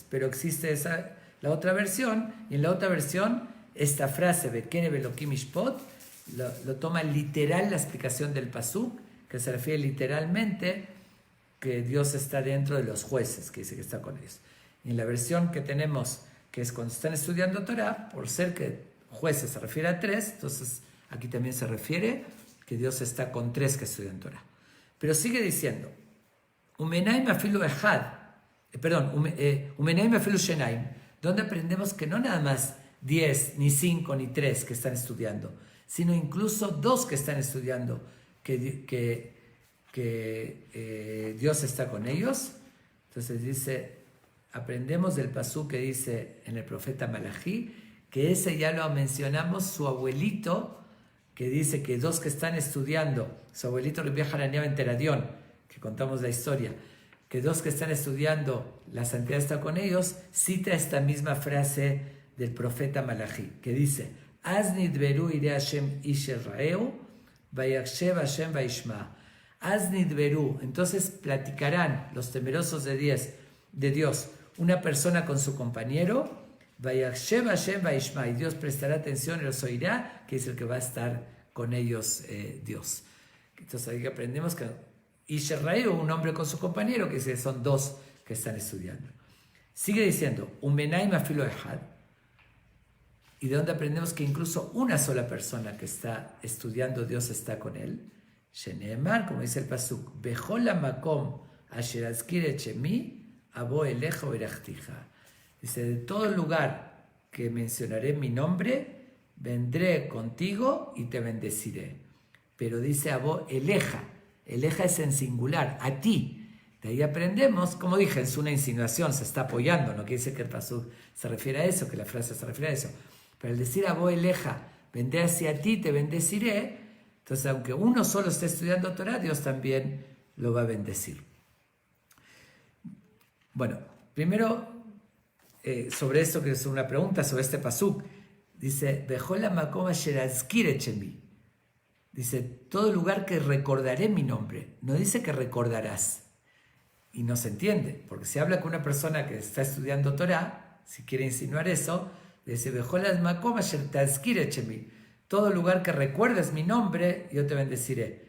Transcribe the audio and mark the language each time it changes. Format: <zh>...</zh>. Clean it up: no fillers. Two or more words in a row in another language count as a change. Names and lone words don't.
<es>Pero existe la otra versión, y en la otra versión, esta frase,</es> <he>בקרב אלהים ישפט,</he> <es>lo toma literal la explicación del pasuk, que se refiere literalmente que Dios está dentro de los jueces, que dice que está con ellos. Y en la versión que tenemos, que es cuando están estudiando Torah, por ser que jueces se refiere a 3, entonces aquí también se refiere que Dios está con 3 que estudian Torah. Pero sigue diciendo,</es> <he>ומנין אפילו אחד, ומנין אפילו שנים,</he> <es>donde aprendemos que no nada más 10, ni 5, ni 3 que están estudiando, sino incluso 2 que están estudiando, que Dios está con ellos. Entonces dice, aprendemos del pasú que dice en el profeta Malají, que ese ya lo mencionamos, su abuelito, que dice que 2 que están estudiando, su abuelito Rabbi Hanania ben Teradión, que contamos la historia, que 2 que están estudiando, la santidad está con ellos, cita esta misma frase del profeta Malají, que dice,</es> <he>אז נדברו יראי השם איש רעהו, ויקשב השם וישמע. אז נדברו,</he> <es>entonces platicarán los temerosos de Dios, una persona con su compañero,</es> <he>ויקשב השם וישמע,</he> <es>y Dios prestará atención y los oirá, que es el que va a estar con ellos Dios. Entonces ahí aprendemos que</es> <he>איש רעהו,</he> <es>un hombre con su compañero, que son 2 que están estudiando. Sigue diciendo,</es> <he>ומנין אפילו אחד.</he> <es>Y de donde aprendemos que incluso una sola persona que está estudiando, Dios está con él.</es> <he>שנאמר,</he> <es>como dice el pasuk,</es> <he>בכל המקום אשר אזכיר את שמי, אבוא אליך וברכתיך.</he> <es>Dice, de todo lugar que mencionaré mi nombre, vendré contigo y te bendeciré. Pero dice</es> <he>אבוא אליך.</he> <es>Eleja es en singular, a ti. De ahí aprendemos, como dije, es una insinuación, se está apoyando, no quiere decir que el pasuk se refiere a eso, que la frase se refiere a eso. Pero al decir</es> <he>אבוא אליך,</he> <es>vendré hacia ti, te bendeciré, entonces aunque uno solo esté estudiando Torah, Dios también lo va a bendecir. Bueno, primero sobre esto, que es una pregunta sobre este pasuk, dice,</es> <he>בכל המקום אשר אזכיר את שמי.</he> <es>Dice, todo lugar que recordaré mi nombre, no dice que recordarás. Y no se entiende, porque si habla con una persona que está estudiando Torah, si quiere insinuar eso, dice, todo lugar que recuerdes mi nombre, yo te bendeciré.</es>